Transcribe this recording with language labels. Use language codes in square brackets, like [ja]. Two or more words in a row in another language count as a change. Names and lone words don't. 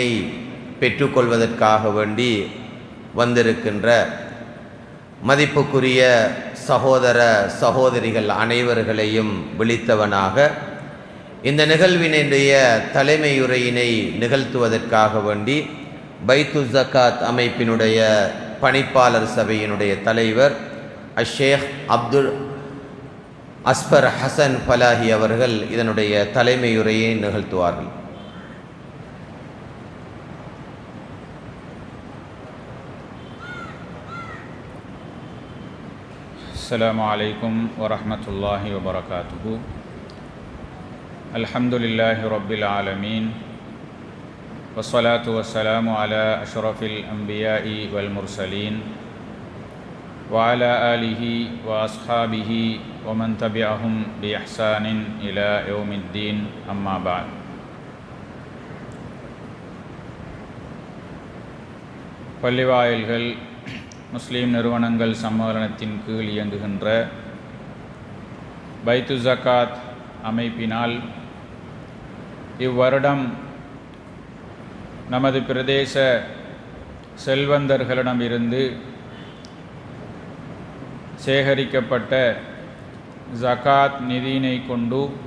[ta] பெற்றுக்கொள்வதற்காக வேண்டி வந்திருக்கின்ற மதிப்புக்குரிய சகோதர சகோதரிகள் அனைவர்களையும் விழித்தவனாக இந்த நிகழ்வினுடைய தலைமையுரையினை நிகழ்த்துவதற்காக வேண்டி பைத்து ஜகாத் அமைப்பினுடைய பணிப்பாளர் சபையினுடைய தலைவர் ஷேக் அஸ்ஃபர் ஹசன் பலாஹி அவர்கள் இதனுடைய தலைமையுரையை நிகழ்த்துவார்கள். [ar] السلام عليكم ورحمة الله وبركاته. الحمد لله رب العالمين والصلاة والسلام على أشرف الأنبياء والمرسلين وعلى آله وأصحابه ومن تبعهم بإحسان إلى يوم الدين أما بعد. [ta] பள்ளி வாயில்கள் முஸ்லீம் நிறுவனங்கள் சம்மேளனத்தின் கீழ் இயங்குகின்ற பைத்து ஜகாத் அமைப்பினால் இவ்வருடம் நமது பிரதேச செல்வந்தர்களிடமிருந்து சேகரிக்கப்பட்ட ஜகாத் நிதியினை கொண்டு